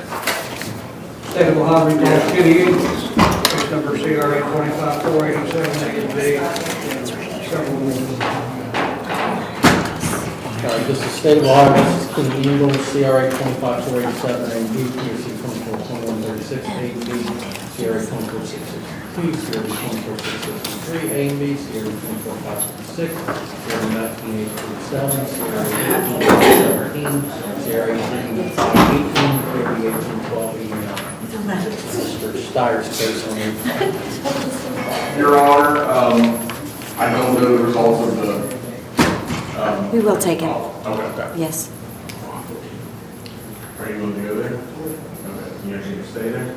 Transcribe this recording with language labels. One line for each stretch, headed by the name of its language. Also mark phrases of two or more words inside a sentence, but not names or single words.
English: State of Ohio recalls Kenny Ingles, case number CRA 25487 A and B, and several more. All right, this is State of Ohio, this is Kenny Eagle, CRA 25487, and B, PRC 242136, A and B, CRA 24662, CRA 24663, A and B, CRA 24566, CRA 19847, CRA 1817, CRA 1818, CRA 1812, Mr. Steyer's case on it. Your Honor, I don't know the results of the, We will take him. okay. Yes. Are you willing to go there? Okay, you actually gonna stay there?